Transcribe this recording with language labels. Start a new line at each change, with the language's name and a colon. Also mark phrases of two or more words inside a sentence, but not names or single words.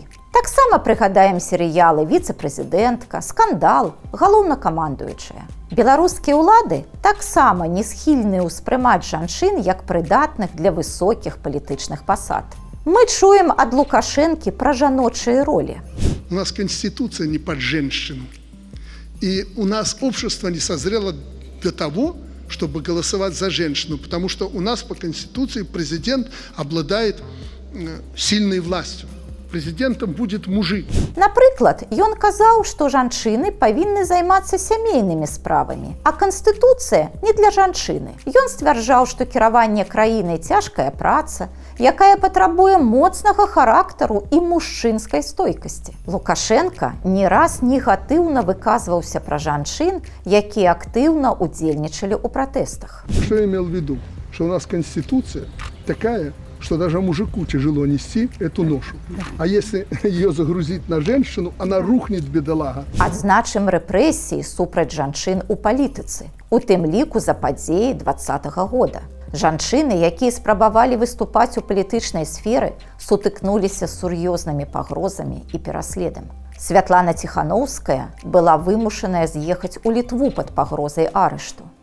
Belarusian: Таксама прыгадаем серыялы «Віцэ-прэзідэнтка», «Скандал», «Галоўнакамандуючая». Беларускія ўлады таксама не схільныя ўспрымаць жанчын як прыдатных для высокіх палітычных пасад. Мы чуем ад Лукашэнкі пра жаночыя ролі.
Russian: У нас Конституция не под женщину. И у нас общество не созрело для того, чтобы голосовать за женщину, потому что у нас по Конституции президент обладает сильной властью. Президентом будет мужик.
Belarusian: Напрыклад, ён казаў, што жанчыны павінны займацца сямейнымі справамі, а Канстытуцыя не для жанчыны. Ён сцвярджаў, што кіраванне краінай цяжкая праца, якая патрабуе моцнага характару і мужчынскай стойкасці. Лукашенка не раз негатыўна выказваўся пра жанчын, якія актыўна удзельнічалі ў пратэстах.
Russian: Что я имел в виду? Что у нас Конституция такая, что даже мужику тяжело нести эту ношу. А если ее загрузить на женщину, она рухнет, бедолага.
Belarusian: Адзначым рэпрэсіі супраць жанчын у палітыцы, у тым ліку за падзеі 2020 года. Жанчыны, якія спрабавалі выступаць у палітычнай сферы, сутыкнуліся з сур'ёзнымі пагрозамі і пераследам. Святлана Ціханаўская была вымушаная з'ехаць у Літву пад пагрозай арышту.